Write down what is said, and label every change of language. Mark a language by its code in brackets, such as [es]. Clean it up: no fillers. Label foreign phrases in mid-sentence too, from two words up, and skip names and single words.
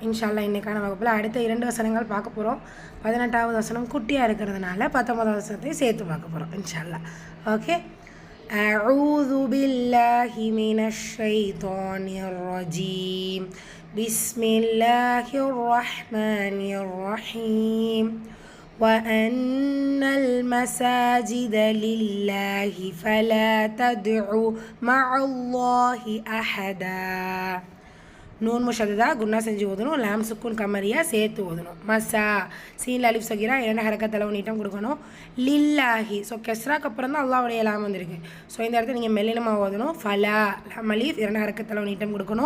[ar] إن شاء الله [ta] இன்னைக்கான வகுப்பில் அடுத்த 2 வசனங்கள் பார்க்க போகிறோம். 18வது வசனம் குட்டியாக இருக்கிறதுனால 19வது வசனத்தை சேர்த்து பார்க்க போகிறோம் [ar] إن شاء الله. ஓகே. أعوذ بالله من الشيطان الرجيم. بسم الله الرحمن الرحيم. وأن المساجد لله فلا تدعوا مع الله أحدا. نون مشددة [ta] குன்னா செஞ்சு ஓதணும். [ar] لام سكون قمرية [ta] சேர்த்து ஓதணும். மசா சீன் [ar] ألف صغيرة [ta] 2 ஹரக்கத் அளவு நீட்டம் கொடுக்கணும். லில்லாஹி ஸோ கெஸ்ராக்கு அப்புறம் தான் அல்லாஹ்வுடைய லாம் வந்திருக்கு. ஸோ இந்த இடத்துல நீங்கள் மெல்லினமாக ஓதணும். ஃபலா லாம் அலீஃப் 2 ஹரக்கத் அளவு நீட்டம் கொடுக்கணும்.